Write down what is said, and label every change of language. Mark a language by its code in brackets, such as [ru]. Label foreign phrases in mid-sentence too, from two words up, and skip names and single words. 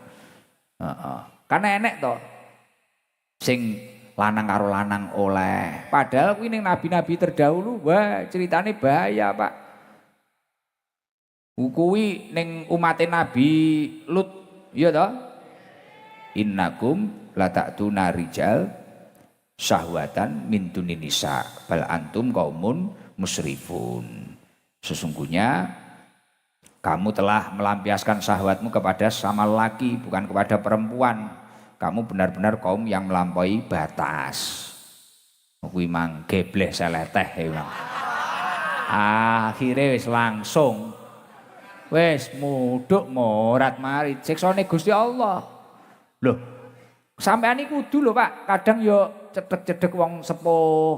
[jv] Heeh. Karena enek to sing lanang karo lanang oleh. Padahal kuwi ning nabi-nabi terdahulu wah ceritane bahaya, Pak. Kuwi ning umate Nabi Lut, iya toh? [ar] إنكم لتأتون الرجال شهوة من دون النساء بل أنتم قوم مسرفون. [id] Sesungguhnya kamu telah melampiaskan syahwatmu kepada sama laki bukan kepada perempuan. Kamu benar-benar kaum yang melampaui batas. [jv] Kuwi mang gebleh seleteh ya. Akhire wis langsung wes muduk morat mari siksane Gusti Allah. Loh, sampean iki kudu lho Pak, kadang yo cedhek-cedhek wong sepuh.